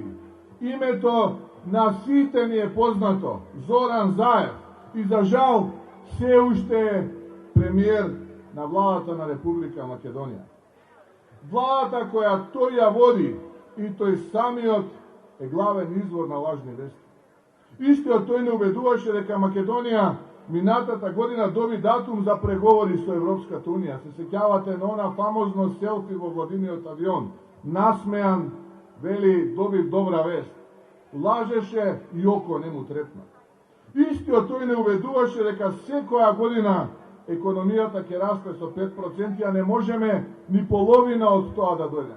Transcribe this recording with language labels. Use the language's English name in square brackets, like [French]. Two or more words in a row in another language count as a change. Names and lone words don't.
[Macedonian] Ime to na site mi je poznato, Zoran Zaev. I za žal, sve ušte je premijer na vladata na Republika Makedonija. Vladata koja to ja vodi i to je samiot je glaven izvor na lažni vesti. Isto od to ne uveduvаше дека Македонија минатата година доби датум за преговори со Европската унија. Се сеќавате на она фамозно селфи во Владимирот авион. Насмеан, вели, добив добра вест. Лажеше и око не му трепна. Исто од тој не уведуваше дека секоја година економијата ќе расте со 5%, а не можеме ни половина од тоа да дојдеме.